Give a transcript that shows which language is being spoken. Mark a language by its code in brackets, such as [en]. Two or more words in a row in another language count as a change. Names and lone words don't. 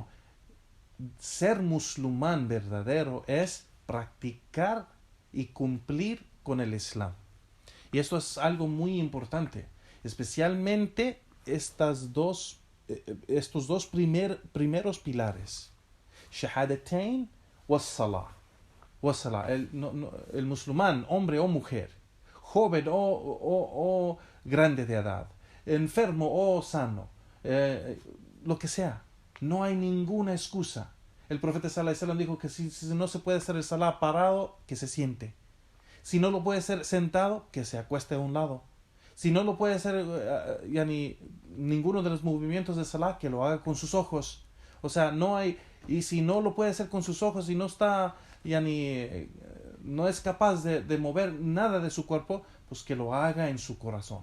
[es] Ser musulmán verdadero es practicar y cumplir con el Islam. Y esto es algo muy importante. Especialmente estos dos primeros pilares. [ar] شهادتين وصلاة. [es] El musulmán, hombre o mujer, joven o grande de edad, enfermo o sano, lo que sea, no hay ninguna excusa. El profeta [ar] صلى الله عليه وسلم [es] dijo que si no se puede hacer el salah parado, que se siente. Si no lo puede hacer sentado, que se acueste a un lado. Si no lo puede hacer ninguno de los movimientos de salah, que lo haga con sus ojos. O sea, no hay. Y si no lo puede hacer con sus ojos y no está, no es capaz de mover nada de su cuerpo, pues que lo haga en su corazón.